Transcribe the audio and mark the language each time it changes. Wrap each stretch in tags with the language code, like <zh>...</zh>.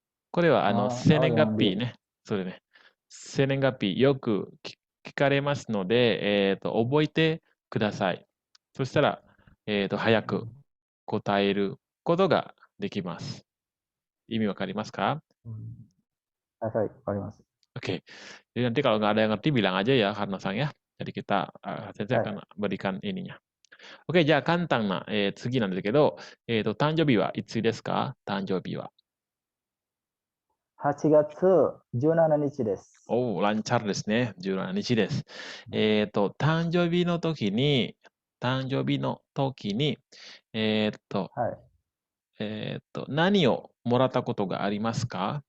<ja>これは、生年月日ね。それね。生年月日、よく聞かれますので、覚えてください。そしたら、早く答えることができます。意味わかりますか？わかります。</ja> <id>Oke. Jadi nanti kalau nggak ada yang ngerti bilang aja ya karena sang ya. Jadi saya akan berikan ininya.</id> <ja>Oke, じゃあ簡単な、次なんですけど、誕生日はいつですか？誕生日は。 8月17日です。 lancar ですね。17日です。誕生日の時に、何をもらったことがありますか？</ja>